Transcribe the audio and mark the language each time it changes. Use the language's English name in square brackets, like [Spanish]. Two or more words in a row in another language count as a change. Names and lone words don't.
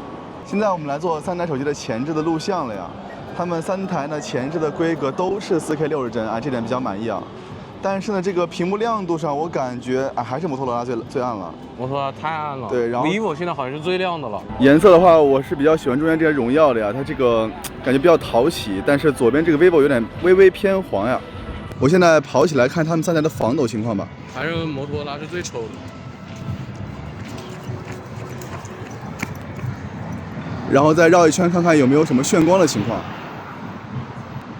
[Chinese] 現在我們來做3台手機的前置的錄像了呀，他們3台呢前置的規格都是4K 60幀啊，這點比較滿意啊。但是呢，這個屏幕亮度上，我感覺還是摩托羅拉最暗了。摩托羅拉太暗了。对，然后 vivo 現在好像是最亮的了。顏色的話，我是比較喜歡中間這個榮耀的呀，它這個感覺比較討喜，但是左邊這個 vivo 有點微微偏黃呀。我現在跑起來看他們3台的防抖情況吧。還是摩托羅拉是最醜的。然後再繞一圈看看有沒有什麼眩光的情況。